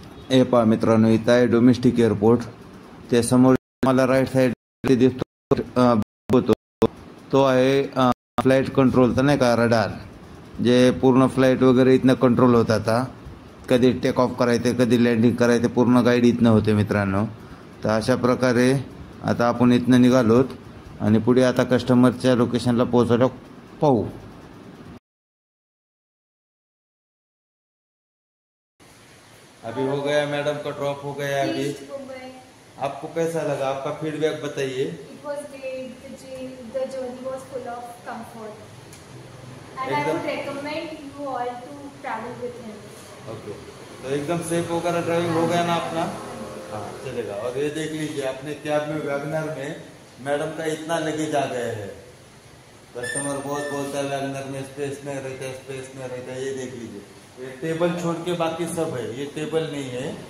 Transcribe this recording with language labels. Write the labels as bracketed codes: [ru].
[mr] हे पहा मित्रांनो इथं आहे डोमेस्टिक एअरपोर्ट. ते समोर मला राईट साईड दिसतो तो आहे फ्लाईट कंट्रोलचा नाही का रडार, जे पूर्ण फ्लाईट वगैरे इथनं कंट्रोल होत. आता कधी टेक ऑफ करायचे कधी लँडिंग करायचे पूर्ण गाईड इथनं होते मित्रांनो. तर अशा प्रकारे आता आपण इथनं निघालोत आणि पुढे आता कस्टमरच्या लोकेशनला पोहोचायला पाहू. [hi] अभी हो गया मैडम का ड्रॉप हो गया. अभी आपको कैसा लगा, आपका फीडबैक बताइए. [en] It was great. The journey was full of comfort, and I would recommend you all to travel with him. [hi] Okay, तो एकदम सेफ वगैरह ड्राइविंग हो गया ना अपना. हाँ चलेगा. और ये देख लीजिए अपने कैब में वैगनर में मैडम का इतना लगेज आ गया है. कस्टमर बहुत बोलता है वैगनर में स्पेस नहीं रहता है, स्पेस नहीं रहता है. ये देख लीजिए, ये टेबल छोड़ के बाकी सब है, ये टेबल नहीं है.